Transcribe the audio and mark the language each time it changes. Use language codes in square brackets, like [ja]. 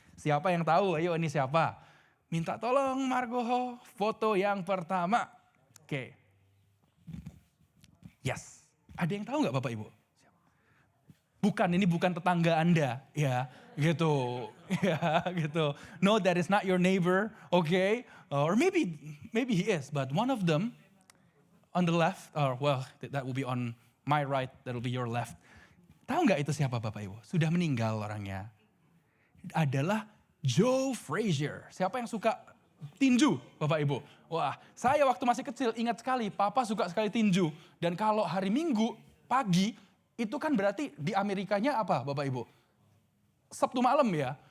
[id] Siapa yang tahu? Ayo ini siapa? Minta tolong Margo, foto yang pertama. Oke. [en] Yes. [id] Ada yang tahu nggak Bapak Ibu? Bukan, ini bukan tetangga Anda, ya, gitu, ya, gitu. [en] No, that is not your neighbor, okay? Or maybe he is, but one of them on the left, or well, that will be on my right, that will be your left. [id] Tahu nggak itu siapa Bapak Ibu? Sudah meninggal orangnya. Adalah Joe Frazier. Siapa yang suka tinju, Bapak Ibu? Wah, saya waktu masih kecil ingat sekali, Papa suka sekali tinju. Dan kalau hari Minggu pagi itu kan berarti di Amerikanya apa Bapak Ibu? Sabtu malam ya.